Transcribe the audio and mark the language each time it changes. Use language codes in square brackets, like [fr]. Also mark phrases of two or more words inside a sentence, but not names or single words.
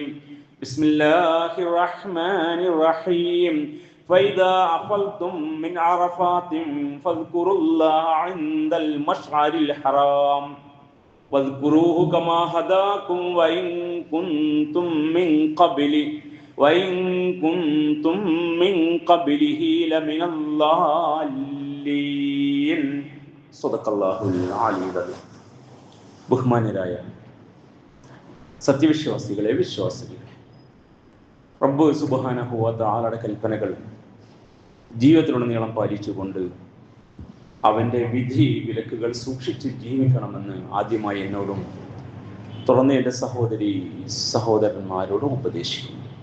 [ar] بسم الله الرحمن الرحيم فإذا أفلتم من عرفات فاذكروا الله عند المشعر الحرام واذكروه كما هداكم وإن كنتم من قبله لمن الضالين صدق الله العلي العظيم. [ml] ബഹുമാന്യരായ സത്യവിശ്വാസികളെ, വിശ്വാസികളെ, റബ്ബ് [ar] سبحانه وتعالى [ml] കൽപ്പനകൾ ജീവിതത്തിലുടനീളം പാലിച്ചുകൊണ്ട് അവൻ്റെ വിധി വിലക്കുകൾ സൂക്ഷിച്ച് ജീവിക്കണമെന്ന് ആദ്യമായി എന്നോടും തുടർന്ന് എൻ്റെ സഹോദരന്മാരോടും ഉപദേശിക്കുന്നു.